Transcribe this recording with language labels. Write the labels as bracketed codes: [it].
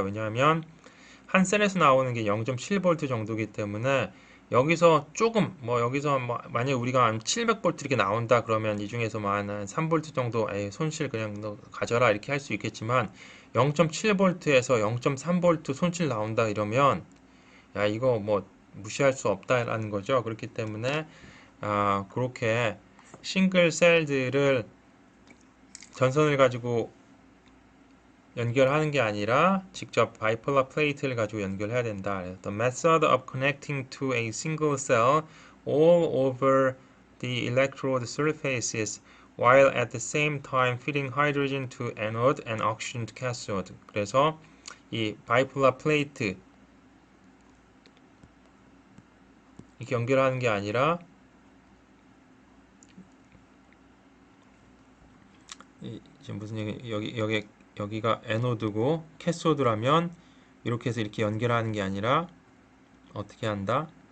[ko] 왜냐하면 한 셀에서 나오는 게 0.7V 정도이기 때문에 여기서 조금 여기서 만약에 우리가 한 700V 이렇게 나온다 그러면 이 중에서 한 3V 정도 손실 그냥 너 가져라 이렇게 할 수 있겠지만 0.7V에서 0.3V 손실 나온다 이러면 야 이거 뭐 무시할 수 없다라는 거죠. 그렇기 때문에 그렇게 싱글 셀들을 전선을 가지고 연결하는 게 아니라 직접 바이폴라 플레이트를 가지고 연결해야 된다. [en] The method of connecting to a single cell all over the electrode surfaces while at the same time feeding hydrogen to anode and oxygen to cathode. [ko] 그래서 이 바이폴라 플레이트 이렇게 연결하는 게 아니라 지금 무슨 얘기 여기 여기가 에노드고 캐소드라면 이렇게 해서 이렇게 연결하는 게 아니라 어떻게 한다?